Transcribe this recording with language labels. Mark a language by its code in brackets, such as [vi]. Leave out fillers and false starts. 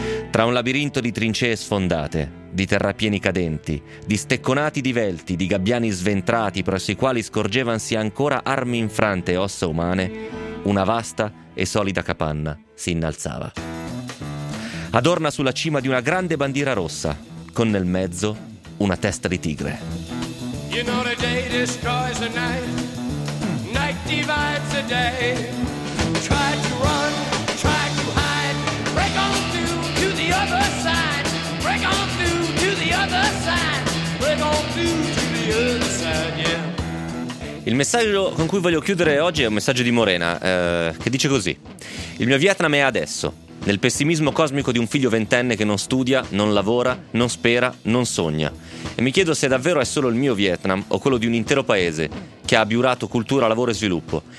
[it] Tra un labirinto di trincee sfondate, di terrapieni cadenti, di stecconati divelti, di gabbiani sventrati presso i quali scorgevansi ancora armi infrante e ossa umane, una vasta e solida capanna si innalzava. Adorna sulla cima di una grande bandiera rossa, con nel mezzo una testa di tigre. [en] You know the day destroys the night, night divides the day. Try to run, try to hide, break on through to the other side. Break on through to the other side. Break on through to the other side, yeah. [it] Il messaggio con cui voglio chiudere oggi è un messaggio di Morena, che dice così: il mio Vietnam è adesso, nel pessimismo cosmico di un figlio ventenne che non studia, non lavora, non spera, non sogna. E mi chiedo se davvero è solo il mio Vietnam o quello di un intero paese che ha abbiurato cultura, lavoro e sviluppo.